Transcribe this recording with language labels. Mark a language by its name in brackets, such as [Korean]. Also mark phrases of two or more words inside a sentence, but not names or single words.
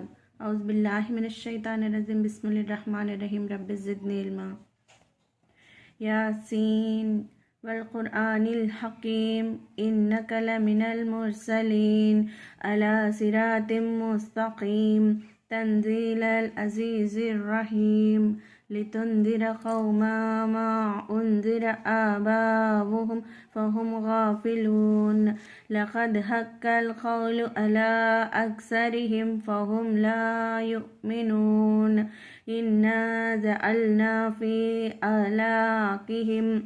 [Arabic] أعوذ بالله من الشيطان الرجيم. بسم الله الرحمن الرحيم. رب زدني علما. يس والقرآن الحكيم إنك لمن المرسلين على صراط مستقيم تنزيل العزيز الرحيم لتنذر قوما ما أنذر آباؤهم فهم غافلون لقد حق القول على أكثرهم فهم لا يؤمنون إنا جعلنا في أعناقهم